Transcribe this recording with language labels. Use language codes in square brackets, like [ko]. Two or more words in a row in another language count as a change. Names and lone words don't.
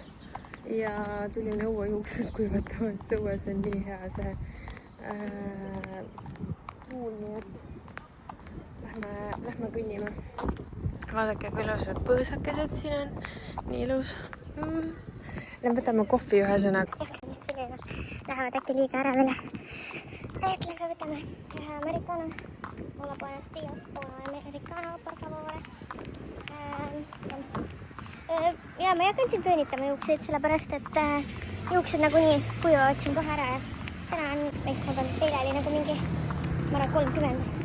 [et] ja tulin õuejuuksed kuivatama, sest õues on nii hea see tuul, nii et lähme kõnnime. Vaadake, kui ilusad põõsakesed siin on, nii ilus. Lähme võtame kohvi ühesõnaga. Lähevad äkki liiga ära veel. Et lähme võtame ühe americano. [es] Hola, buenos días. Hola, americano, por favor. [et] Ja ma ei hakanud siin pöönitama juukseid, sellepärast et juuksed nagunii kuivavad siin kohe ära ja täna on, ma pean teile oli nagu mingi, ma arvan, 30.